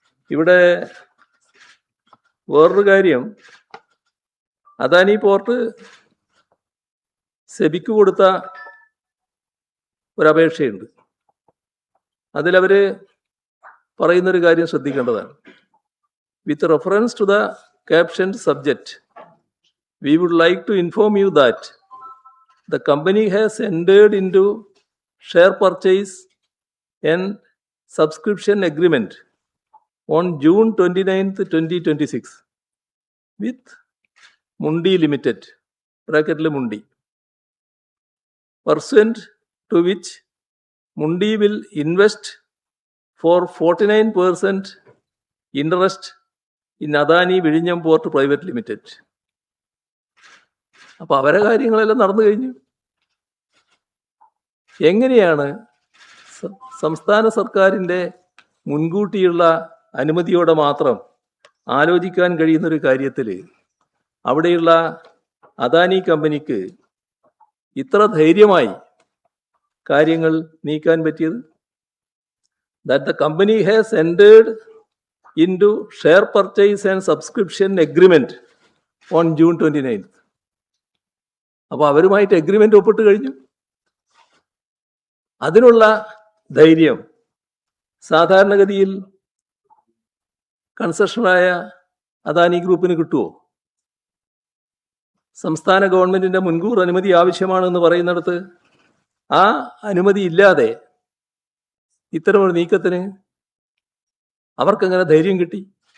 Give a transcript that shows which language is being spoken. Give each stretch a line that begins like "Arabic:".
Malayalam: ഇവിടെ വേറൊരു കാര്യം, അദാനി പോർട്ട് സെബിക്ക് കൊടുത്ത ഒരപേക്ഷയുണ്ട്. അതിലവർ പറയുന്നൊരു കാര്യം ശ്രദ്ധിക്കേണ്ടതാണ്.
English: With reference to the captioned subject, we would like to inform you that the company has entered into share purchase and subscription agreement on June 29th, 2026 with Mundi Limited, bracket Mundi, pursuant to which Mundi will invest for 49% interest in Adani Vizhinjam Port Private Limited.
Malayalam: അപ്പോൾ അവരെ കാര്യങ്ങളെല്ലാം നടന്നു കഴിഞ്ഞു. എങ്ങനെയാണ് സംസ്ഥാന സർക്കാരിൻ്റെ മുൻകൂട്ടിയുള്ള അനുമതിയോടെ മാത്രം ആലോചിക്കാൻ കഴിയുന്നൊരു കാര്യത്തിൽ അവിടെയുള്ള അദാനി കമ്പനിക്ക് ഇത്ര ധൈര്യമായി കാര്യങ്ങൾ നീക്കാൻ പറ്റിയത്?
English: That the company has entered into share purchase and subscription agreement on June 29th.
Malayalam: അപ്പോൾ അവരുമായിട്ട് എഗ്രിമെന്റ് ഒപ്പിട്ട് കഴിഞ്ഞു. അതിനുള്ള ധൈര്യം സാധാരണഗതിയിൽ കൺസെഷനായ അദാനി ഗ്രൂപ്പിന് കിട്ടുമോ? സംസ്ഥാന ഗവൺമെന്റിന്റെ മുൻകൂർ അനുമതി ആവശ്യമാണെന്ന് പറയുന്നിടത്ത് ആ അനുമതി ഇല്ലാതെ ഇത്തരമൊരു നീക്കത്തിന് അവർക്കെങ്ങനെ ധൈര്യം കിട്ടി?